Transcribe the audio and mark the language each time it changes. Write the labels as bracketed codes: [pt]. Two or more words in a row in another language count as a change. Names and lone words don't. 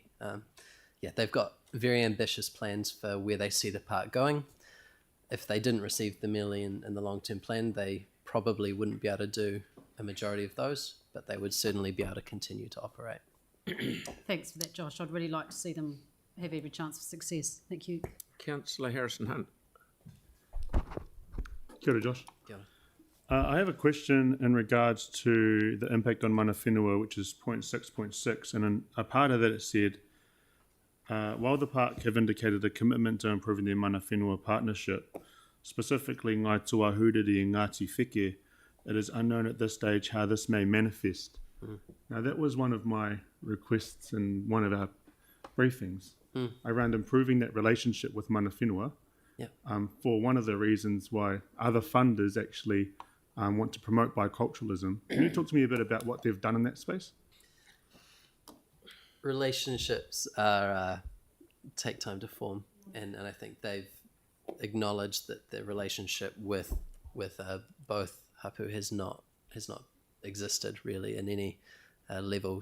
[en] They've got very ambitious plans for where they see the park going. If they didn't receive the $1 million in the long-term plan, they probably wouldn't be able to do a majority of those, but they would certainly be able to continue to operate. Thanks for that, Josh. I'd really like to see them have every chance of success. Thank you. Councillor Harrison Hunt. [mi] Kia ora, Josh. Kia [en] ora. I have a question in regards to the impact on [mi] mana whenua, [en] which is 0.6.6, and in a part of that it said, while the park have indicated a commitment to improving their [mi] mana whenua [en] partnership, specifically Ngai Toa Huriri and Ngāti Whike, it is unknown at this stage how this may manifest. Now that was one of my requests in one of our briefings around improving that relationship with [mi] mana whenua. [en] For one of the reasons why other funders actually want to promote biculturalism. Can you talk to me a bit about what they've done in that space? Relationships are take time to form, and I think they've acknowledged that their relationship with both hapu has not existed really in any level.